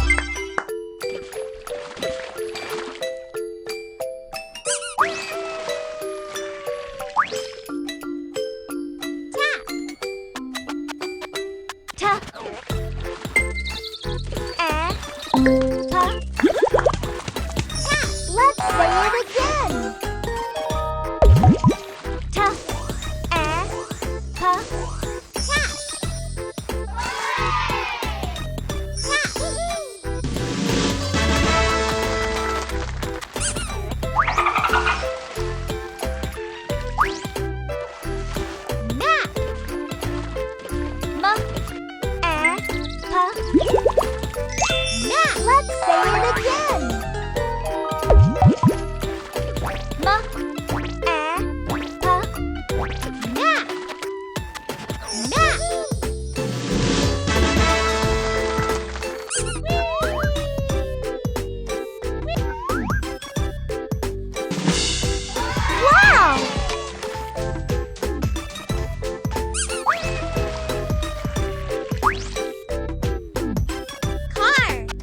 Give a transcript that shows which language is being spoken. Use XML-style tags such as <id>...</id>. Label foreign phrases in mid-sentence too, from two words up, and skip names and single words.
<en>Tap. Let's say it again. Ta, pa, tap. Nap. Ma, pa, nap. Let's say it again. Ma, pa, nap. Nap. Wow! Car.</en>